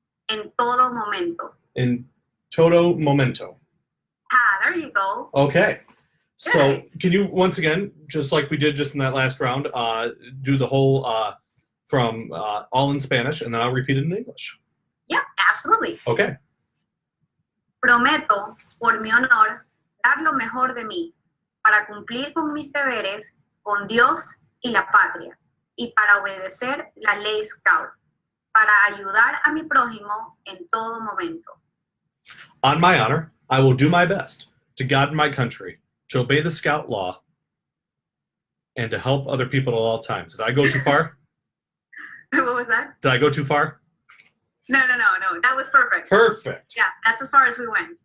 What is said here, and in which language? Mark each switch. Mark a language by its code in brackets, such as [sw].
[es] en todo momento. en todo momento. [en] Ah, there you go. Okay. So Good. can you once again, just like we did just in that last round, do the whole from all in Spanish, and then I'll repeat it in English. Yeah, absolutely. Okay. [es] Prometo, por mi honor, dar lo mejor de mí para cumplir con mis deberes con Dios y la patria y para obedecer la ley Scout, para ayudar a mi prójimo en todo momento. [en] On my honor, I will do my best to God and my country, to obey the Scout law, and to help other people at all times. Did I go too far? What was that? Did I go too far? No. That was perfect. Perfect. Yeah, that's as far as we went.